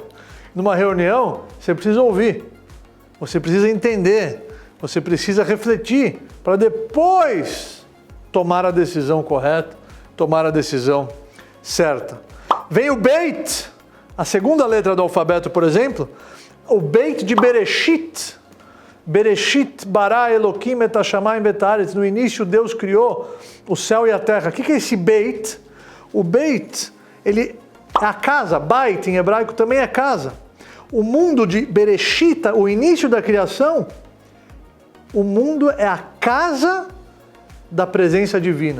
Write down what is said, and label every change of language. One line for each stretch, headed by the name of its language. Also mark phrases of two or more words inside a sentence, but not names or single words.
Portuguese: Numa reunião, você precisa ouvir, você precisa entender, você precisa refletir para depois tomar a decisão correta, tomar a decisão certa. Vem o Beit, a segunda letra do alfabeto, por exemplo, o Beit de Bereshit.
Hebrew: בראשית ברא אלקים את השמים ואת הארץ.
Portuguese: No início Deus criou o céu e a terra. O que é esse Beit? O Beit, ele é a casa. Bait em hebraico também é casa. O mundo de Bereshit, o início da criação, o mundo é a casa da presença divina.